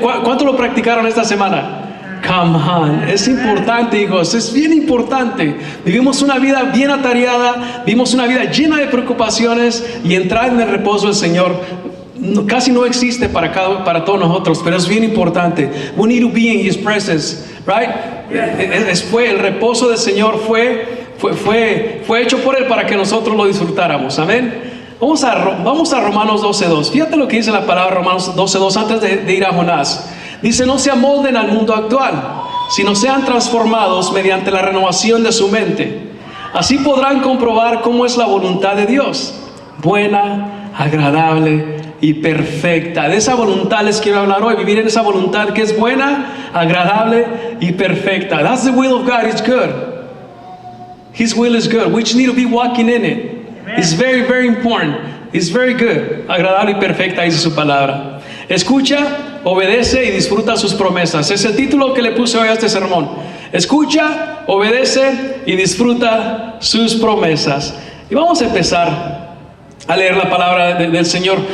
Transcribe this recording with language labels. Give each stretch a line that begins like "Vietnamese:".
Spanish: ¿Cuánto lo practicaron esta semana?
English: Come on,
Spanish: es importante, hijos, es bien importante. Vivimos una vida bien atareada, vivimos una vida llena de preocupaciones, y entrar en el reposo del Señor casi no existe para todos nosotros, pero es bien importante.
English: We need to be in His presence, right?
Spanish: El reposo del Señor fue hecho por Él para que nosotros lo disfrutáramos, amén. Vamos a Romanos 12:2. Fíjate lo que dice la palabra Romanos 12:2 antes de ir a Jonás. Dice: no se amolden al mundo actual, sino sean transformados mediante la renovación de su mente. Así podrán comprobar cómo es la voluntad de Dios, buena, agradable y perfecta. De esa voluntad les quiero hablar hoy. Vivir en esa voluntad que es buena, agradable y perfecta.
English: That's the will of God. It's good. His will is good. We just need to be walking in it. It's very important. It's very good.
Spanish: Agradable y perfecta, dice su palabra. Escucha, obedece y disfruta sus promesas. Es el título que le puse hoy a este sermón. Escucha, obedece y disfruta sus promesas. Y vamos a empezar a leer la palabra del Señor.